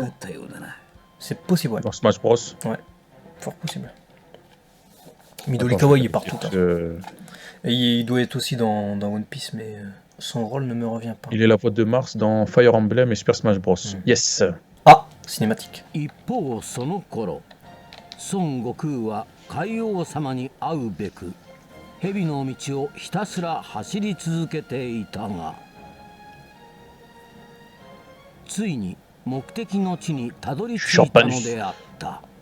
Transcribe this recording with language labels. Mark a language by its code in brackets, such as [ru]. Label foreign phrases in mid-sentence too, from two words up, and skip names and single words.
[fr] C'est possible, ouais. Dans Smash Bros. Fort possible. Midorikawa, il est partout. Peut-être, Hein. Et il doit être aussi dans One Piece, mais son rôle ne me revient pas. il est la voix de Mars dans Fire Emblem et Super Smash Bros. Yes. Ah, cinématique. [ja] 一方その頃孫悟空は海王様に会うべく蛇の道をひたすら走り続けていたがついに目的の地にたどり着いたのであった。